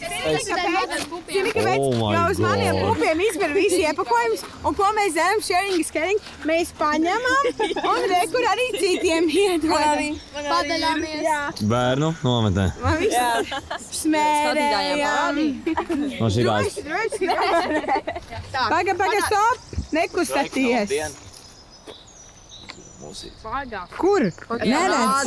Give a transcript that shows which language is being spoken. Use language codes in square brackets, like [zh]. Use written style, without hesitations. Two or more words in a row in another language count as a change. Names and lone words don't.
[lv] Zini, kāpēc? Jo uz maniem pupiem izber visi iepakojumus, un ko mēs darām, [en] sharing is caring, [lv] mēs paņemam, un rekur arī citiem iedodam. Padaļāmies. Bērnu nometnē. Man viss smērējām. No šī bāzes. Paga, stop! Nekustaties! Kur? Neredz!